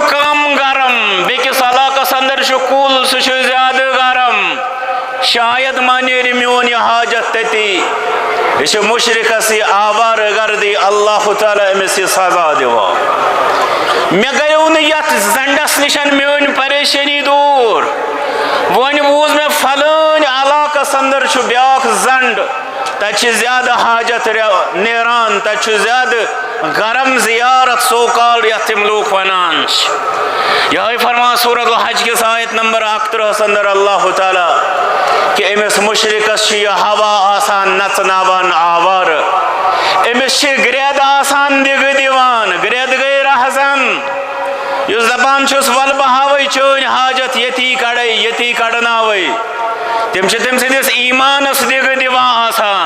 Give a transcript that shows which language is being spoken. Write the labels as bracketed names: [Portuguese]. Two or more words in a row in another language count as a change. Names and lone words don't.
[Kashmiri] کم گرم بیٚکِس علاقس اندر چھُ کُل سُہ چھُ زیادٕ گرم شاید ما نیرِ میون یہِ حاجت تتی یہ چھُ مشرکس یہِ آوار گردی اللہ تعالیٰ أمِس یہِ سزا دِوان مےٚ گٔیو نہٕ یتھ زنڈس نِشن میٲنۍ پریشٲنی دوٗر وۄنۍ بوٗز مےٚ فلٲنۍ علاقس اندر چھُ بیٛاکھ زنڈ تتہِ چھِ زیادٕ حاجت نیران تتہِ چھُ زیادٕ گرم زیارت سو کال یتھ تِم لوٗکھ ونان چھِ یہے فرمان سورۃ الحج کِس آیت نمبر 31 اندر اللہ تعالیٰ کہ أمِس مشرکس چھُ یہِ ہوا آسان نژناوان آوارٕ أمِس چھِ گرٛٮ۪د آسان دِگہٕ دِوان گرٛٮ۪د گٔے رہزن یُس دپان چھُس ول بہٕ ہاوے چٲنۍ حاجت ییٚتی کڑے ییٚتی کڑناوے تِم چھِ تٔمۍ سٕنٛدِس ایٖمانس دِگہٕ دِوان آسان